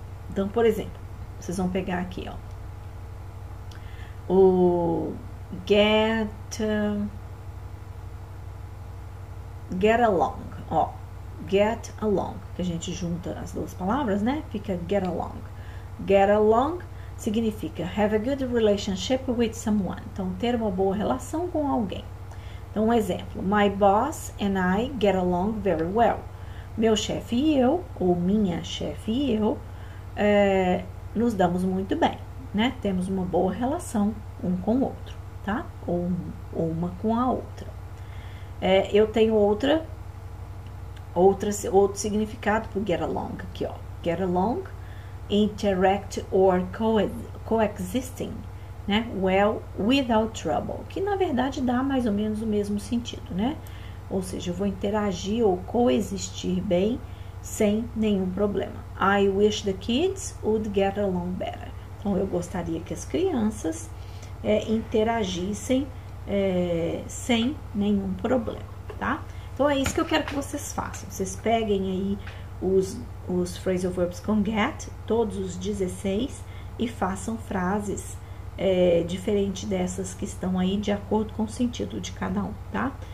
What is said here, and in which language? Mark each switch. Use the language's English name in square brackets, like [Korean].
[Portuguese] Então, por exemplo, vocês vão pegar aqui, ó. O get along, ó. Get along, que a gente junta as duas palavras, né? Fica get along. [English] Get along significa have a good relationship with someone. [Portuguese] Então, ter uma boa relação com alguém. Então, um exemplo. [English] My boss and I get along very well. [Portuguese] Meu chefe e eu, ou minha chefe e eu, nos damos muito bem, né? Temos uma boa relação um com o outro, tá? Ou uma com a outra. Eu tenho outro significado para get along aqui, ó. [English] Get along, interact or coexisting, né? Well, without trouble, [Portuguese] que na verdade dá mais ou menos o mesmo sentido, né? Ou seja, eu vou interagir ou coexistir bem sem nenhum problema. [English] I wish the kids would get along better. [Portuguese] Então, eu gostaria que as crianças interagissem sem nenhum problema, tá? Então, é isso que eu quero que vocês façam. Vocês peguem aí os phrasal verbs com get, todos os 16, e façam frases diferentes dessas que estão aí, de acordo com o sentido de cada um, tá?